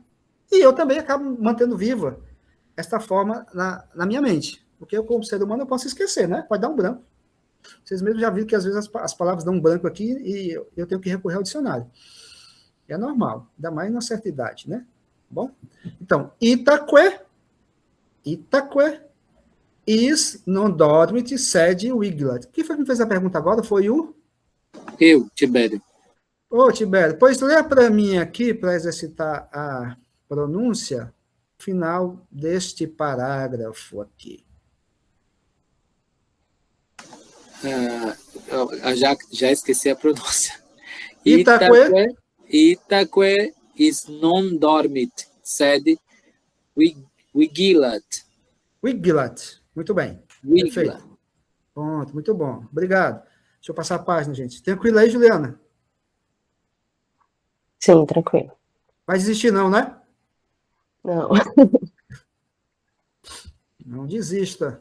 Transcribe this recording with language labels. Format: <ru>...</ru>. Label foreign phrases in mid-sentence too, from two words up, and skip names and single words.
<pt>E eu também acabo mantendo viva esta forma na minha mente. Porque eu, como ser humano, eu posso esquecer, né? Pode dar um branco. Vocês mesmos já viram que às vezes as palavras dão um branco aqui e eu tenho que recorrer ao dicionário. É normal, ainda mais na certa idade, né? Bom? Então,</pt> <la>Itaque is non dormit, sed vigilat.</la> <pt>Quem foi que me fez a pergunta agora? Foi o? Eu, Tibério. Ô, Tibério, pois lê para mim aqui, para exercitar a pronúncia, final deste parágrafo aqui. Já esqueci a pronúncia.</pt> <la>Itaque is non dormit, sed vigilat. Vigilat.</la> <pt>Muito bem.</pt> <la>Vigilat.</la> <pt>Perfeito. Pronto, muito bom. Obrigado. Deixa eu passar a página, gente. Tranquilo aí, Juliana? Sim, tranquilo. Vai desistir não, né? Não. Não desista.</pt>